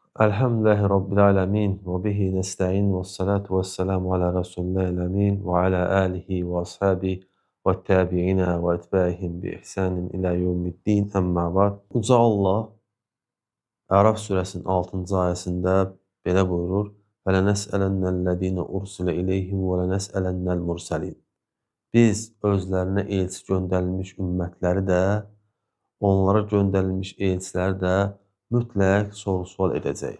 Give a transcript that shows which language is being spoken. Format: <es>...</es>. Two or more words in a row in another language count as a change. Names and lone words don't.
<ar>الحمد لله رب العالمين وبه نستعين والصلاة والسلام على رسول الله الأمين وعلى آله وأصحابه والتابعين وأتباعهم بإحسان إلى يوم الدين أما بعد.</ar> <az>Uca Allah Ərəf surəsinin 6-cı ayəsində belə buyurur:</az> <ar>"ولنسألن الذين أرسل إليهم ولنسألن المرسلين."</ar> <az>Biz özlərinə elçi göndərilmiş ümmətləri də, onlara göndərilmiş elçiləri də mütləq soru-sual edəcək.</az>